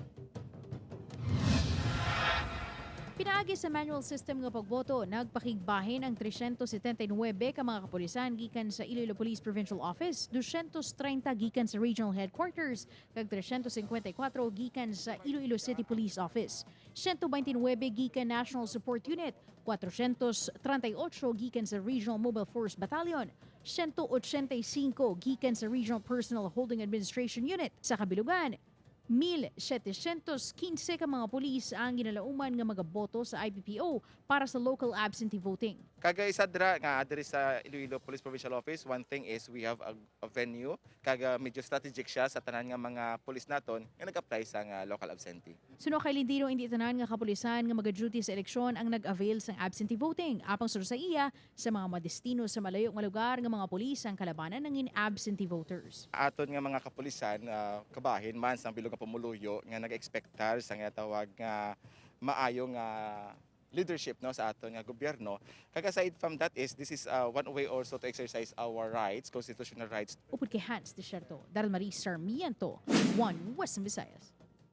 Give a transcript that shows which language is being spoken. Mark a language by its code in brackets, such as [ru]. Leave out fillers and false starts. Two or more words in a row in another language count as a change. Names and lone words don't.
[hil] Pinaagi sa [en] manual system [hil] nga pagboto, nagpakigbahin ang 379 ka mga kapulisan gikan sa Iloilo Police Provincial Office, 230 gikan sa Regional Headquarters, kag 354 gikan sa Iloilo City Police Office, 129 gikan National Support Unit, 438 gikan sa Regional Mobile Force Battalion, 185 gikan sa Regional Personal Holding Administration Unit. Sa kabilugan, 1,715 ka mga pulis ang ginalauman nga magaboto sa IPPO para sa [en] local absentee voting. [hil] Kaga isa dira nga adiri sa Iloilo Police Provincial Office, [en] one thing is we have a venue. [hil] Kaga medyo strategic siya sa tanan nga mga pulis naton nga nag-apply sa nga [en] local absentee. [hil] Suno kay Lindiro, hindi tanan nga kapulisan nga maga-duty sa eleksyon ang nag-avail sang [en] absentee voting. [hil] Apang sunod sa iya, sa mga madestino sa malayo nga lugar nga mga pulis ang kalabanan ng [en] absentee voters. [hil] Aton nga mga kapulisan, kabahin man sang bilog nga pumuluyo nga nag-expectar sa nga tawag nga maayong leadership no sa aton nga gobyerno. [en] Kag aside from that is this is one way also to exercise our rights, constitutional rights. [hil] Upod kay Hans Desierto, Daryl Marie Sarmiento, One Western Visayas.